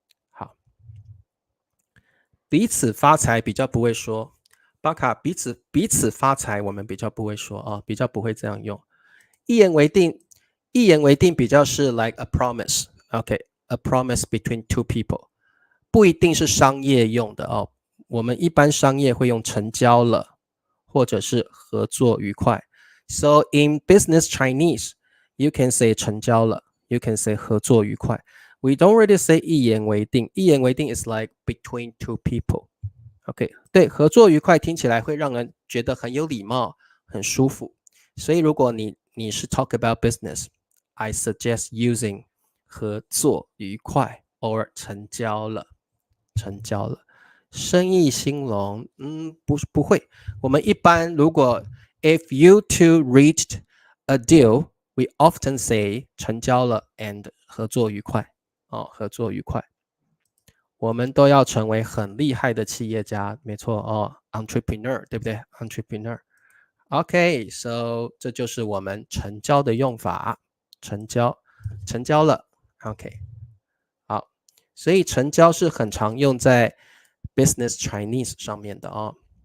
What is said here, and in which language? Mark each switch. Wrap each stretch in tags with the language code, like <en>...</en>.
<zh>好，彼此发财比较不会说，巴卡彼此发财我们比较不会说啊，比较不会这样用。一言为定比较是</zh> <en>like a promise，</en> <zh>OK，</zh> <en>a promise between two people，</en> <zh>不一定是商业用的哦。我们一般商业会用成交了，或者是合作愉快。</zh> <en>So in business Chinese, you can say 成交了 ，you can say 合作愉快。 We don't really say 一言为定，一言为定 is like between two people。OK，</en> <zh>对，合作愉快听起来会让人觉得很有礼貌，很舒服。所以如果你是</zh> <en>talk about business, I suggest using 合作愉快 or 成交了，成交了。</en> <zh>生意兴隆，不会。我们一般如果</zh> <en>if you two reached a deal, we often say 成交了 and 合作愉快。</en> <zh>哦，合作愉快。我们都要成为很厉害的企业家，没错哦 ，entrepreneur， 对不对 ？entrepreneur。</zh> <en>OK，so</en> <zh>这就是我们成交的用法，成交了。 OK， 好，所以成交是很常用在 business Chinese 上面的哦。</zh>